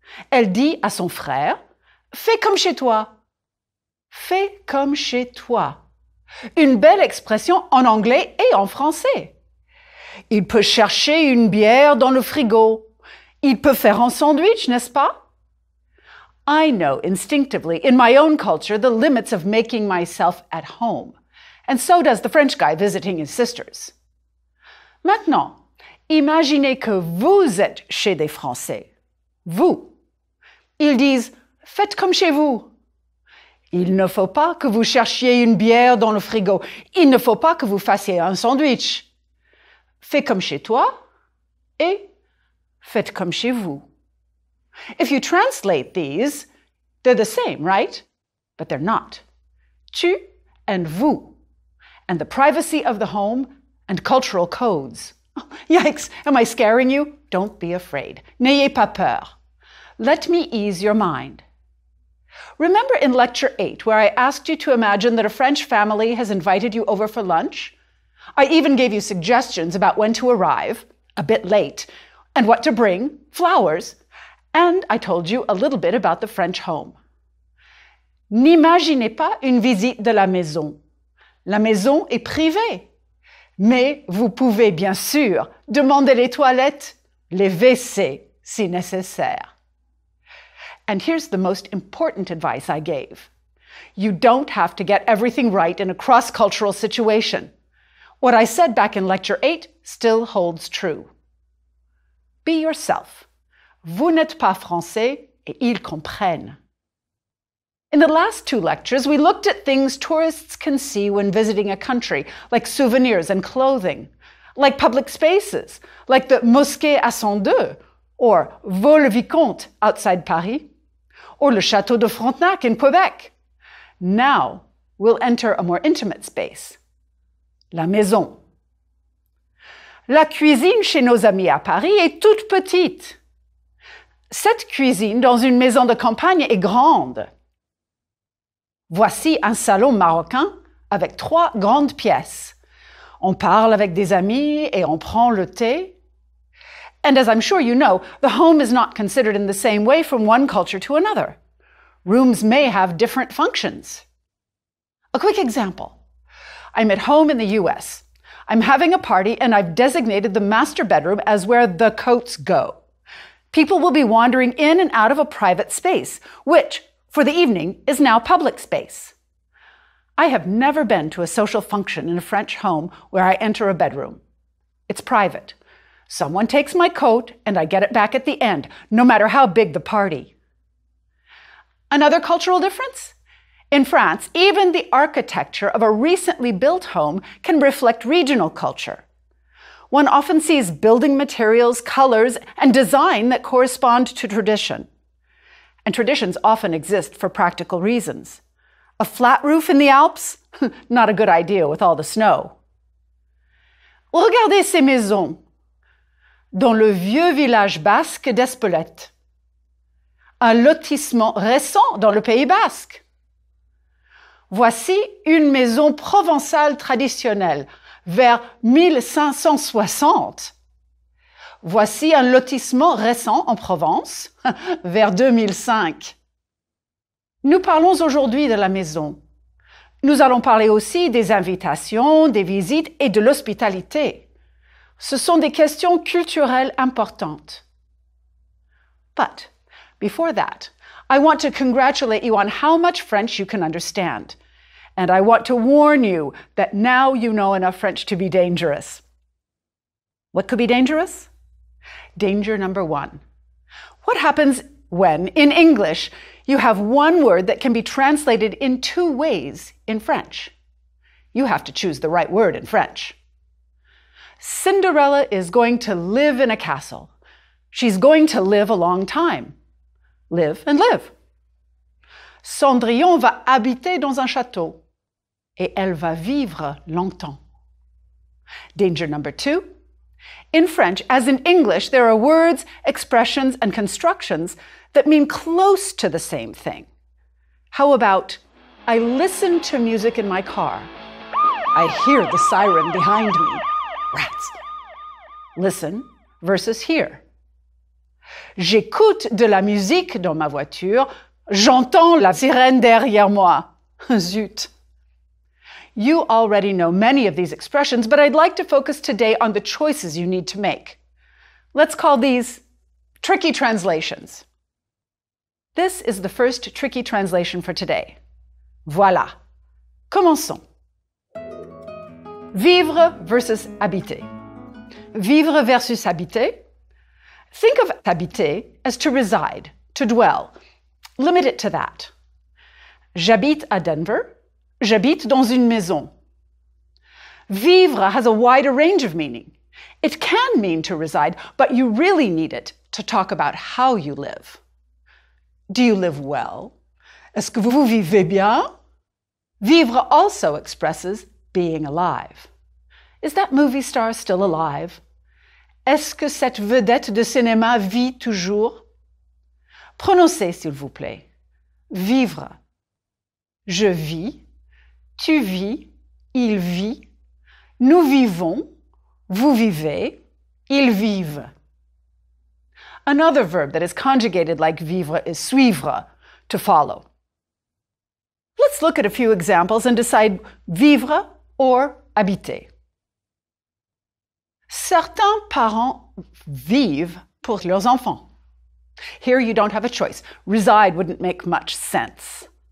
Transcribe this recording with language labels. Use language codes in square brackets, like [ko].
[fr] Elle dit à son frère, « Fais comme chez toi. » Fais comme chez toi. Une belle expression en anglais et en français. Il peut chercher une bière dans le frigo. Il peut faire un sandwich, n'est-ce pas? [en] I know instinctively in my own culture the limits of making myself at home. And so does the French guy visiting his sisters. [fr] Maintenant, imaginez que vous êtes chez des Français. Vous. Ils disent « Faites comme chez vous ». Il ne faut pas que vous cherchiez une bière dans le frigo. Il ne faut pas que vous fassiez un sandwich. Fais comme chez toi et faites comme chez vous. [en] If you translate these, they're the same, right? But they're not. Tu and vous, and the privacy of the home and cultural codes. Oh, yikes, am I scaring you? Don't be afraid. [fr] N'ayez pas peur. [en] Let me ease your mind. Remember in Lecture 8 where I asked you to imagine that a French family has invited you over for lunch? I even gave you suggestions about when to arrive, a bit late, and what to bring, flowers, and I told you a little bit about the French home. [fr] N'imaginez pas une visite de la maison. La maison est privée. Mais vous pouvez bien sûr demander les toilettes, les WC si nécessaire. [en] And here's the most important advice I gave. You don't have to get everything right in a cross-cultural situation. What I said back in Lecture 8 still holds true. Be yourself. [fr] Vous n'êtes pas français et ils comprennent. [en] In the last 2 lectures, we looked at things tourists can see when visiting a country, like souvenirs and clothing, like public spaces, like the Mosquée à 102, or Vaux-le-Vicomte outside Paris, or le Château de Frontenac in Quebec. Now, we'll enter a more intimate space. [fr] La maison. La cuisine chez nos amis à Paris est toute petite. Cette cuisine dans une maison de campagne est grande. Voici un salon marocain avec 3 grandes pièces. On parle avec des amis et on prend le thé. [en] And as I'm sure you know, the home is not considered in the same way from one culture to another. Rooms may have different functions. A quick example. I'm at home in the US. I'm having a party and I've designated the master bedroom as where the coats go. People will be wandering in and out of a private space, which, for the evening, is now public space. I have never been to a social function in a French home where I enter a bedroom. It's private. Someone takes my coat and I get it back at the end, no matter how big the party. Another cultural difference? In France, even the architecture of a recently built home can reflect regional culture. One often sees building materials, colors, and design that correspond to tradition. And traditions often exist for practical reasons. A flat roof in the Alps? Not a good idea with all the snow. [fr] Regardez ces maisons dans le vieux village basque d'Espelette. Un lotissement récent dans le Pays basque. Voici une maison provençale traditionnelle vers 1560. Voici un lotissement récent en Provence vers 2005. Nous parlons aujourd'hui de la maison. Nous allons parler aussi des invitations, des visites et de l'hospitalité. Ce sont des questions culturelles importantes. [en] But before that, I want to congratulate you on how much French you can understand. And I want to warn you that now you know enough French to be dangerous. What could be dangerous? Danger number 1. What happens when, in English, you have one word that can be translated in 2 ways in French? You have to choose the right word in French. Cinderella is going to live in a castle. She's going to live a long time. Live and live. [fr] Cendrillon va habiter dans un château. Et elle va vivre longtemps. [en] Danger number 2. In French, as in English, there are words, expressions, and constructions that mean close to the same thing. How about, I listen to music in my car. I hear the siren behind me. Rats. Listen versus hear. [fr] J'écoute de la musique dans ma voiture. J'entends la sirène derrière moi. Zut. [en] You already know many of these expressions, but I'd like to focus today on the choices you need to make. Let's call these tricky translations. This is the first tricky translation for today. [fr] Voilà. Commençons. Vivre versus habiter. Vivre versus habiter. [en] Think of habiter as to reside, to dwell. Limit it to that. [fr] J'habite à Denver. J'habite dans une maison. [en] Vivre has a wider range of meaning. It can mean to reside, but you really need it to talk about how you live. Do you live well? [fr] Est-ce que vous vivez bien? [en] Vivre also expresses being alive. Is that movie star still alive? [fr] Est-ce que cette vedette de cinéma vit toujours? Prononcez, s'il vous plaît. Vivre. Je vis. Tu vis. Il vit. Nous vivons. Vous vivez. Ils vivent. [en] Another verb that is conjugated like vivre is suivre, to follow. Let's look at a few examples and decide vivre or habiter. [fr] Certains parents vivent pour leurs enfants. [en] Here you don't have a choice. Reside wouldn't make much sense.